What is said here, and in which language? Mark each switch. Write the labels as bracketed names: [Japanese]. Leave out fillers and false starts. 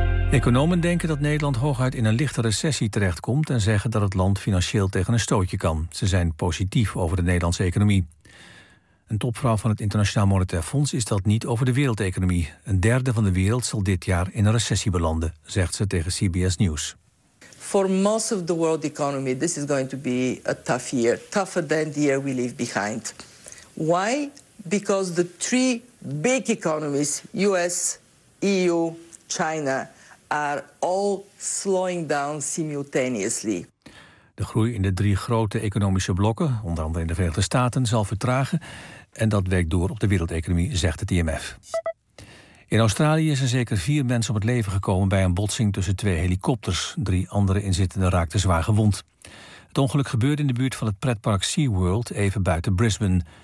[Dutch] Economen denken dat Nederland hooguit in een lichte recessie terechtkomt en zeggen dat het land financieel tegen een stootje kan. Ze zijn positief over de Nederlandse economie. Een topvrouw van het Internationaal Monetair Fonds is dat niet over de wereldeconomie. Een derde van de wereld zal dit jaar in een recessie belanden, zegt ze tegen CBS News. [English] For most of the world economy, this is going to be a tough year, tougher than the year we leave behind. Why? Because the 3 big economies, US, EU, China, are all slowing down simultaneously. [Dutch] De groei in de 3 grote economische blokken, onder andere in de Verenigde Staten, zal vertragen. En dat werkt door op de wereldeconomie, zegt het IMF. In Australië zijn zeker 4 mensen om het leven gekomen bij een botsing tussen 2 helikopters. 3 andere inzittenden raakten zwaar gewond. Het ongeluk gebeurde in de buurt van het pretpark SeaWorld, even buiten Brisbane.